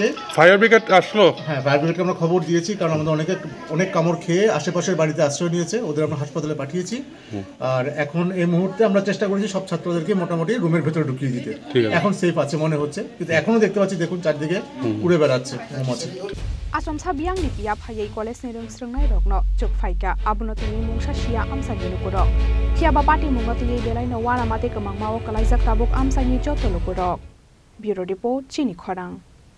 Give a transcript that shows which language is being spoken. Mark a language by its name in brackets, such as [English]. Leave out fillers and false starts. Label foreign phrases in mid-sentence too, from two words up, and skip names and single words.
[English] fire brigade [Bangla] আসলো [English] fire brigadeকে [Bangla] আমরা খবর দিয়েছি কারণ আমাদের অনেক কামড় খেয়ে আশেপাশের বাড়িতে আশ্রয় নিয়েছে ওদের আমরা হাসপাতালে পাঠিয়েছি আর এখন এই মুহূর্তে আমরা চেষ্টা করেছি সব ছাত্রদেরকে মোটামুটি রুমের ভেতরে ঢুকিয়ে দিতে এখন সেফ আছে মনে হচ্ছে কিন্তু এখনো দেখতে পাচ্ছি দেখুন চারদিকে উড়ে বেড়াচ্ছে মৌমাছি [Kok Borok] Asomsa biang ni pia phayei college ni Rungsrungnai rok no chuk phaika abunotini mungsa sia amsa ni lokodok pia ba party mungati belai no wara mate kamang mawo kalaijak tabuk amsa ni jotolo kodok [English] bureau report [Kok Borok] chini khorang